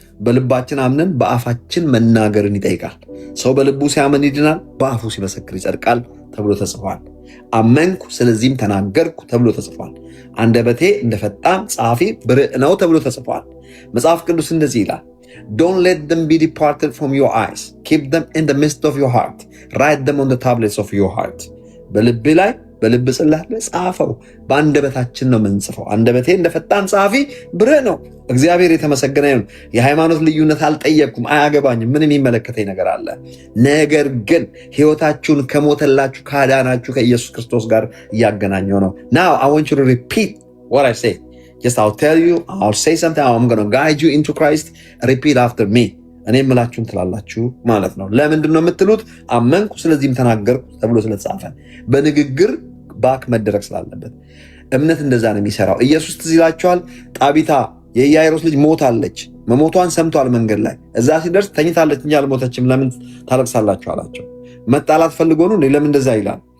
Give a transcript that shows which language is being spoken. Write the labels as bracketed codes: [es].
[am] በልባችን አምነን በአፋችን መናገርን ይጠይቃል። ሰው በልቡ ሲያምን ይድናል፣ በአፉ ሲመሰክር ይጸድቃል ተብሎ ተጽፏል። አመንኩ ስለዚህም ተናገርኩ ተብሎ ተጽፏል። አንደበቴ እንደ ፈጣን ጸሐፊ ብርዕ ነው ተብሎ ተጽፏል። መጽሐፍ ቅዱስ እንደዚህ ይላል፣ [en] Don't let them be departed from your eyes. Keep them in the midst of your heart. Write them on the tablets of your heart. [am] በልብ ላይ በልብ ጽላት ላይ ጻፈው። በአንደበታችን ነው የምንጽፈው። አንደበቴ እንደ ፈጣን ጸሐፊ ብርዕ ነው። እግዚአብሔር የተመሰገነ ይሁን። የሃይማኖት ልዩነት አልጠየቅኩም፣ አያገባኝም። ምን የሚመለከተኝ ነገር አለ? ነገር ግን ህይወታችሁን ከሞተላችሁ ካዳናችሁ ከኢየሱስ ክርስቶስ ጋር እያገናኘው ነው። [en] Now I want you to repeat what I say. Just I'll tell you, I'll say something, I'm going to guide you into Christ. Repeat after me. [am] እኔ የምላችሁን ትላላችሁ ማለት ነው። ለምንድን ነው የምትሉት? አመንኩ ስለዚህም ተናገርኩ ተብሎ ስለተጻፈ በንግግር ባክ መደረግ ስላለበት። እምነት እንደዛ ነው የሚሰራው። ኢየሱስ ትዝ ይላችኋል፣ ጣቢታ የኢያኢሮስ ልጅ ሞታለች። መሞቷን ሰምቷል። መንገድ ላይ እዛ ሲደርስ ተኝታለች እንጂ አልሞተችም፣ ለምን ታለቅሳላችሁ አላቸው። መጣላት ፈልጎ ነው? ለምን እንደዛ ይላል?